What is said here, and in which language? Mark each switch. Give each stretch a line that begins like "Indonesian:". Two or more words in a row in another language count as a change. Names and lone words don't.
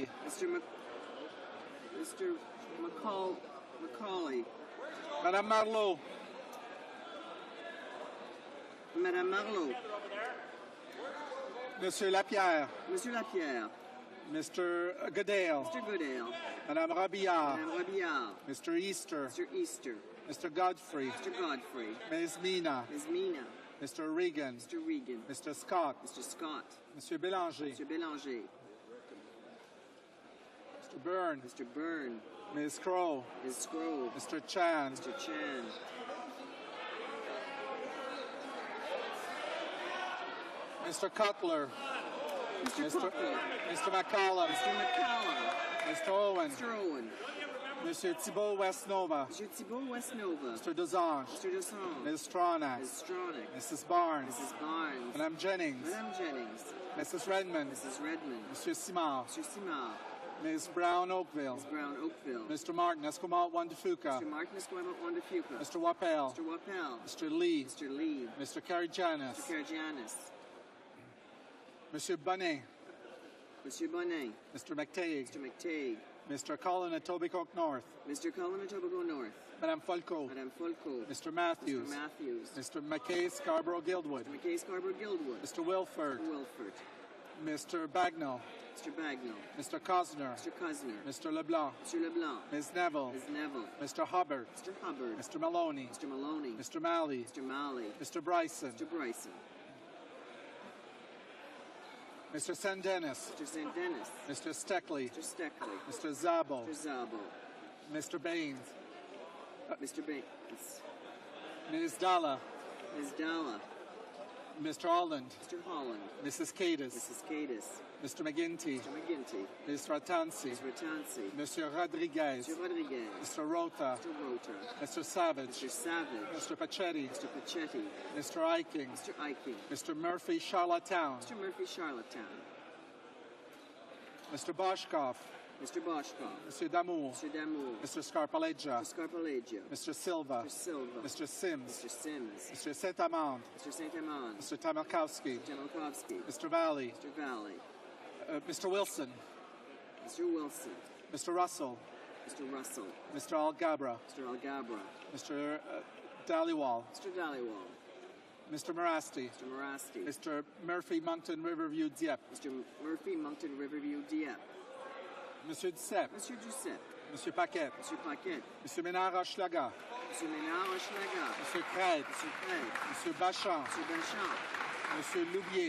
English: Mr. Macaulay. Madame Marleau. Madame Marleau. Monsieur Lapierre. Monsieur Lapierre. Mr. Goodale. Mr. Goodale. Madame Robillard. Madame Robillard. Mr. Easter. Mr. Easter. Mr. Godfrey. Mr. Godfrey. Ms. Mina. Ms. Mina. Mr. Regan. Mr. Regan. Mr. Scott. Mr. Scott. Monsieur Bélanger. Mr. Bélanger. Mr. Byrne. Mr. Byrne. Ms. Crow. Ms. Crow. Mr. Chan. Mr. Chan. Mr. Cutler. Mr. Cutler. Mr. McCallum. Mr. McCallum. Mr. Owen. Mr. Owen. Monsieur Thibault Westnova. Monsieur Thibault Westnova. Mr. Desange. Mr. Desange. Ms. Stronach. Ms. Stronach. Mrs. Barnes. Mrs. Barnes. Madame Jennings. Madame Jennings. Mrs. Redmond. Mrs. Redmond. Monsieur Simard. Mr. Simard. Ms. Brown Oakville. Ms. Brown Oakville. Mr. Martin Esquimalt Wandafuka. Mr. Martin Esquimalt Wandafuka. Mr. Wappel. Mr. Wappel. Mr. Lee. Mr. Lee. Mr. Karagianis. Mr. Karagianis. Monsieur Bonnet. Monsieur Bonnet. Mr. McTague. Mr. McTague. Mr. Colin Etobicoke North. Mr. Colin Etobicoke North. Madame Folco. Madame Folco. Mr. Matthews. Mr. Matthews. Mr. McKay Scarborough Guildwood. Mr. McKay Scarborough Guildwood. Mr. Wilford. Mr. Wilford. Mr. Bagnall. Mr. Bagnall. Mr. Cosner. Mr. Cosner. Mr. LeBlanc. Mr. LeBlanc. Ms. Neville. Ms. Neville. Mr. Hubbard. Mr. Hubbard. Mr. Maloney. Mr. Maloney. Mr. Malley. Mr. Malley. Mr. Bryson. Mr. Bryson. Mr. St. Dennis. Mr. St. Dennis. Mr. Steckley. Mr. Steckley. Mr. Zabo. Mr. Zabo. Mr. Baines. Mr. Baines. Ms. Dalla. Ms. Dalla. Mr. Holland. Mr. Holland. Mrs. Cadis. Mrs. Cadis. Mr. McGinty. Mr. McGinty. Ms. Ratansi. Ms. Ratansi. Mr. Rodriguez. Mr. Rodriguez. Mr. Rota. Mr. Rota. Mr. Savage. Mr. Savage. Mr. Pachetti. Mr. Pachetti. Mr. Eiking. Mr. Eiking. Mr. Murphy Charlottetown. Mr. Murphy Charlottetown. Mr. Boschkoff. Mr. Boschkoff. Mr. Damour. Mr. Damour. Mr. Scarpaleggia. Mr. Scarpaleggia. Mr. Silva. Mr. Silva. Mr. Sims. Mr. Sims. Mr. Saint-Amand. Mr. Saint-Amand. Mr. Tamarkowski. Mr. Tamarkowski. Mr. Valley. Mr. Valley. Mr. Wilson. Mr. Wilson. Mr. Russell. Mr. Russell. Mr. Algabra. Mr. Algabra. Mr. Dhaliwal. Mr. Dhaliwal. Mr. Morasti. Mr. Morasti. Mr. Murphy Moncton Riverview Dieppe. Mr. Murphy Moncton Riverview Dieppe. Monsieur Duceppe. Monsieur Duceppe. Monsieur Paquette. Monsieur Paquette. Monsieur Ménard Hochelaga. Monsieur Ménard Hochelaga. Monsieur Craig. Monsieur Craig. Monsieur Bachamp. Monsieur Bachamp. Monsieur Loubier.